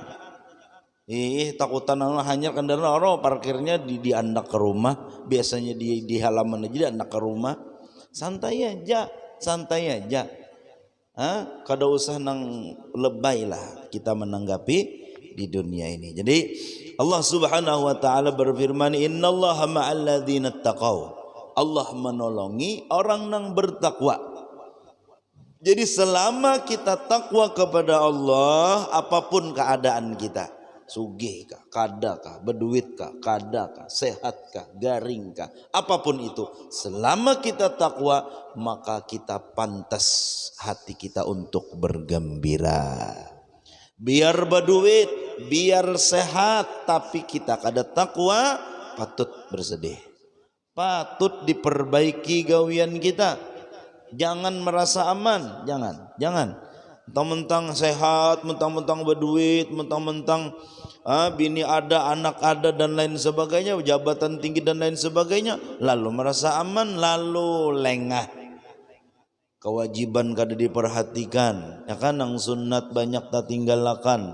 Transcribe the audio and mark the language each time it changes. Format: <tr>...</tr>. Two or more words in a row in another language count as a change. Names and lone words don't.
<bjn>Takutan hanyar kendaraan orang parkirnya di andak ke rumah, biasanya di halaman aja di andak ke rumah. Santai aja. Kada usah nang lebay lah kita menanggapi di dunia ini. Jadi Allah</bjn> <ar>سبحانه وتعالى</ar> <bjn>berfirman,</bjn> <ar>"إن الله مع الذين اتقوا."</ar> <bjn>Allah menolongi orang yang bertakwa. Jadi selama kita takwa kepada Allah, apapun keadaan kita, sugih kah, kada kah, berduit kah, kada kah, sehat kah, garing kah, apapun itu, selama kita takwa maka kita pantas hati kita untuk bergembira. biar berduit, biar sehat, tapi kita kada takwa, patut bersedih, patut diperbaiki gawian kita. Jangan merasa aman, jangan mentang-mentang sehat, mentang-mentang berduit, mentang-mentang bini ada, anak ada dan lain sebagainya, jabatan tinggi dan lain sebagainya, lalu merasa aman, lalu lengah, kewajiban kada diperhatikan, ya kan, nang sunat banyak tak tinggalkan.</bjn>